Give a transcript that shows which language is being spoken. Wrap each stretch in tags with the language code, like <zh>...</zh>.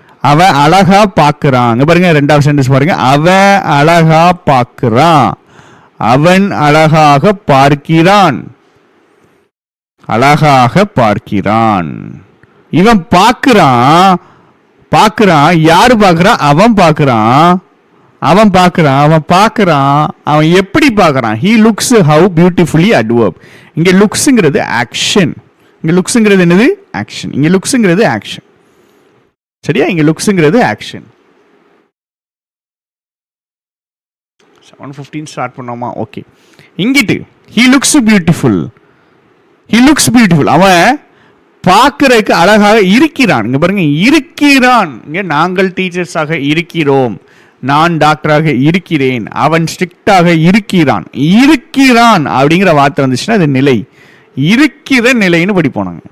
<ta>அவன் அழகா பார்க்கிறான். அங்க பாருங்க ரெண்டாவது சென்டென்ஸ் பாருங்க. அவன் அழகா பார்க்கிறான், அவன் அழகாக பார்க்கிறான், அழகாக பார்க்கிறான். இவன் பார்க்கிறான், பார்க்கிறான், யாரு பார்க்கிறான்? அவன் பார்க்கிறான், அவன் பார்க்கிறான், அவன் பார்க்கிறான், அவன் எப்படி பார்க்கிறான்?</ta> <en>he looks how beautifully adverb.</en> <ta>இங்க லுக்ஸ்ங்கிறது ஆக்ஷன், இங்க லுக்ஸ்ங்கிறது என்னது? ஆக்ஷன். இங்க லுக்ஸ்ங்கிறது ஆக்ஷன். சரியா? இங்க லுக்ஸ்ங்கிறது ஆக்ஷன். 7:15 ஸ்டார்ட் பண்ணோமா? ஓகே.</ta> <en>இங்கிட்டு he looks beautiful, he looks beautiful.</en> <ta>அவன் பார்க்கறதுக்கு அழகாக இருக்கிறான். இங்க பாருங்க, இருக்கிறான். இங்க நாங்கள் டீச்சர்ஸாக இருக்கிறோம், நான் டாக்டராக இருக்கிறேன், அவன் ஸ்ட்ரிக்டாக இருக்கிறான். இருக்கிறான் அப்படிங்கிற வார்த்தை வந்துச்சுன்னா அது நிலை. இருக்கிற நிலைன்னு படிப்போம் நாங்க.</ta>